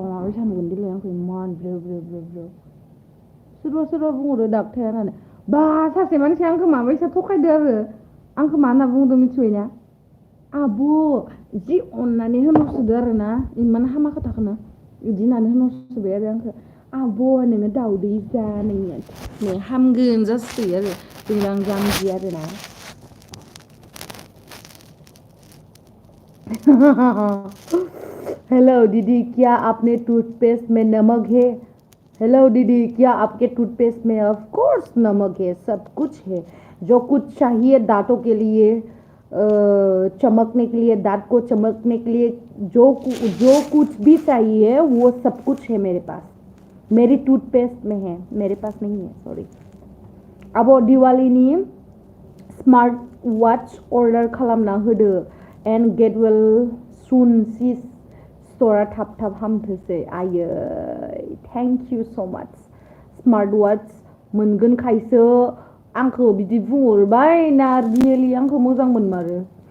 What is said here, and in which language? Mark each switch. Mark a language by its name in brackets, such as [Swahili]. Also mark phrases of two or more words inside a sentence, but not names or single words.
[Bodo] माबोरै सानगोन देलाय आंखौ इमान ब्रो ब्रो ब्रो ब्रो सोरबा सोरबा बुंहरो दाग थाया होननानै बा सासे मानसिया आंखौ माबायसा थगायदो आरो आंखौ मा होनना बुंदों मिथिबायना आब' जि अननानै होनहरसोदो आरोना इमान हामा खोथाखौनो बिदि होननानै होनहरसोबाय आरो आंखौ आब' नोङो दाउदै जा नोंनिया हामगोन जासोयो आरो जेनेबा आं जाम्बि आरोना [Hindi] हेलो दीदी क्या आपने टूथपेस्ट में नमक है हेलो दीदी क्या आपके टूथपेस्ट में [English] of course [Hindi] नमक है सब कुछ है जो कुछ चाहिए दांतों के लिए चमकने के लिए दांत को चमकने के लिए जो कुछ भी चाहिए वो सब कुछ है मेरे पास मेरी टूथपेस्ट में है मेरे पास नहीं है सॉरी अब [Bodo] दिवालीनि [English] smart watch order [Bodo] खालामना होदो [English] and get well soon [Bodo] सि स्ट'रा थाब थाब हामथोंसै आयै [English] thank you so much smart watch [Bodo] मोनगोनखायसो आंखौ बिदि बुंहरबाय ना रियेलि आंखौ मोजां मोनमारो